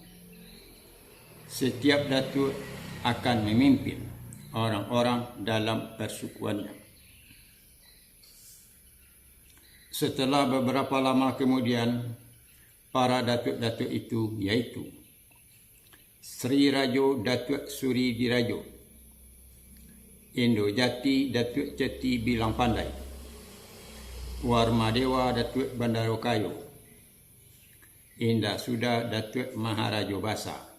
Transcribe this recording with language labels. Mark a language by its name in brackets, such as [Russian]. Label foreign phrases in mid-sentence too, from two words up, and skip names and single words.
[Indonesian] Setiap datuk akan memimpin orang-orang dalam persukuannya. Setelah beberapa lama kemudian, para datuk-datuk itu yaitu Sri Rajo Datuk Suri Dirajo, Indo Jati Datuk Ceti Bilang Pandai, Warmadewa Datuk Bandarokayo, Indah Suda Datuk Maharajo Basa,